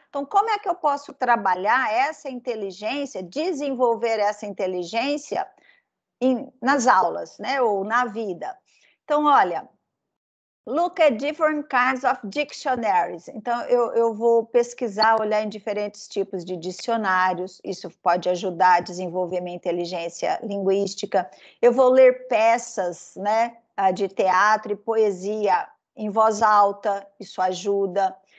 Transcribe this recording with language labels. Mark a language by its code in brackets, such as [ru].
[pt] Então, como é que eu posso trabalhar essa inteligência, desenvolver essa inteligência nas aulas, né? Ou na vida. Então, olha, [en] look at different kinds of dictionaries. [pt] Então, eu vou pesquisar, olhar em diferentes tipos de dicionários. Isso pode ajudar a desenvolver minha inteligência linguística. Eu vou ler peças, né, de teatro e poesia em voz alta. Isso ajuda.